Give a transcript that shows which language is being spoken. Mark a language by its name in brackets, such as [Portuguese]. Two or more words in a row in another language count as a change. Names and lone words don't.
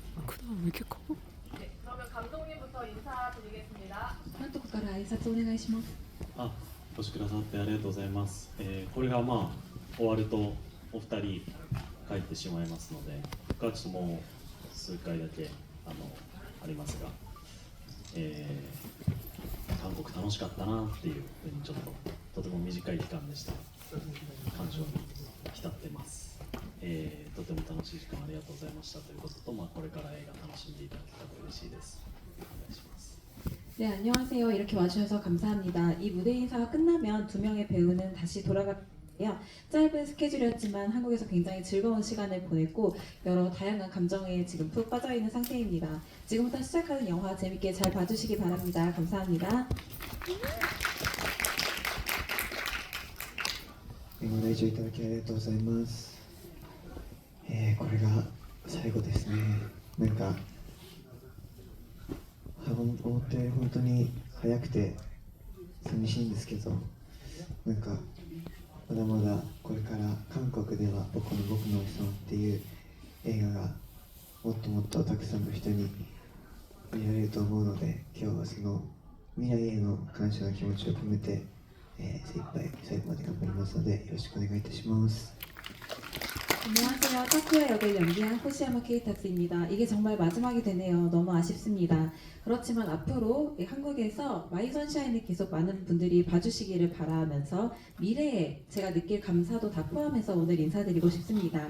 [Korean] 왜 이렇게 커? 네, 그러면 감독님부터 인사드리겠습니다. [Japanese] 監督から挨拶お願いします。あ、お越しくださってありがとうございます。これがまあ終わるとお二人帰ってしまいますので、僕はちょっともう数回だけありますが、韓国楽しかったなっていうふうにちょっととても短い期間でした感情に浸ってます。とても楽しい時間ありがとうございましたということと、これから映画楽しんでいただけたら嬉しいです。お願いします。 [Korean] 네, 안녕하세요. 이렇게 와주셔서 감사합니다. 이 무대 인사가 끝나면 두 명의 배우는 다시 돌아가요. 짧은 스케줄이었지만 한국에서 굉장히 즐거운 시간을 보냈고 여러 다양한 감정에 지금 푹 빠져있는 상태입니다. 지금부터 시작하는 영화 재밌게 잘 봐주시기 바랍니다. 감사합니다. [Japanese] ご来場いただきありがとうございます。これが最後ですね。なんか思ったより本当に早くて寂しいんですけど、なんかまだまだこれから韓国では僕のお日様っていう映画がもっともっとたくさんの人に見られると思うので、今日はその未来への感謝の気持ちを込めて、精一杯最後まで頑張りますのでよろしくお願いいたします。 [Korean] 안녕하세요. 타쿠야 역을 연기한 호시야마 케이타츠입니다. 이게 정말 마지막이 되네요. 너무 아쉽습니다. 그렇지만 앞으로 한국에서 마이 선샤인을 계속 많은 분들이 봐주시기를 바라면서 미래에 제가 느낄 감사도 다 포함해서 오늘 인사드리고 싶습니다.